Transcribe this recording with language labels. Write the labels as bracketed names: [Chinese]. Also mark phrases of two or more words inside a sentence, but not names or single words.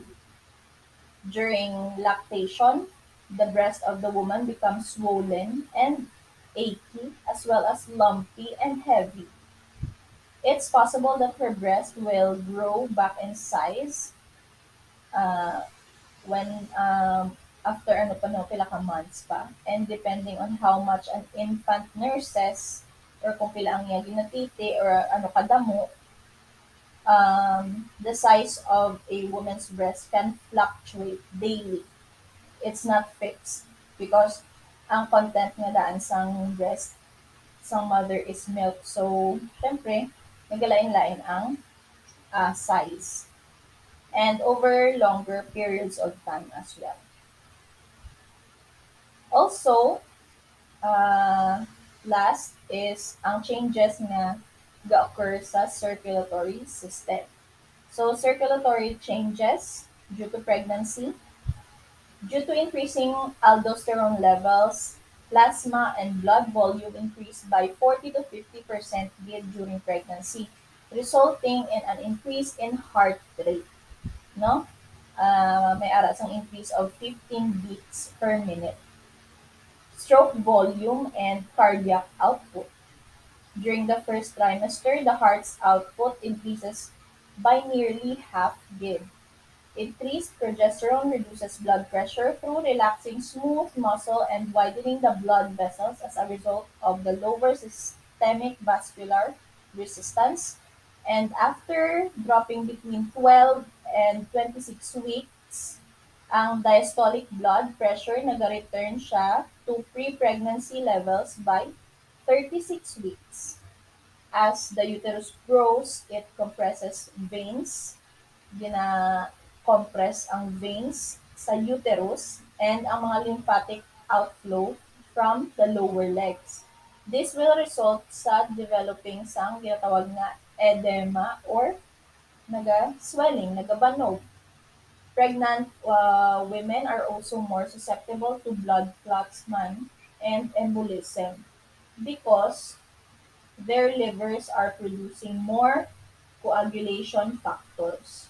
[English] During lactation, the breast of the woman becomes swollen and achy, as well as lumpy and heavy. It's possible that her breast will grow back in size uh, when after [Hiligaynon] ano pa no, pila ka [English] months pa. And depending on how much an infant nurses or [Hiligaynon] kung pila ang iya ginatiti or ano kadamo, [English] the size of a woman's breast can fluctuate daily. It's not fixed because [Hiligaynon] ang content nga daan sang breast sang [English] mother is milk. So, [Hiligaynon] syempre, nagalain-lain ang [English] size and over longer periods of time as well. Also, uh, last is [Hiligaynon] ang changes nga ga-occur sa [English] circulatory system. So, circulatory changes due to pregnancy, due to increasing aldosterone levels, plasma and blood volume increase by 40 to 50% during pregnancy, resulting in an increase in heart rate. [Hiligaynon] No? May aras ang [English] increase of 15 beats per minute. Stroke volume and cardiac output. During the first trimester, the heart's output increases by nearly half beat. Increased progesterone reduces blood pressure through relaxing smooth muscle and widening the blood vessels as a result of the lower systemic vascular resistance. And after dropping between 12 and 26 weeks, ang diastolic blood pressure [Hiligaynon] nag-return siya [English] to pre-pregnancy levels by 36 weeks. As the uterus grows, it compresses veins, [Hiligaynon] gina-compress ang [English] veins sa uterus [Hiligaynon] and ang mga [English] lymphatic outflow from the lower legs. This will result sa developing [Hiligaynon] sang ginatawag na [English] edema or [Hiligaynon] naga-swelling, nagabanog. [English] Pregnant women are also more susceptible to blood clots man and embolism because their livers are producing more coagulation factors.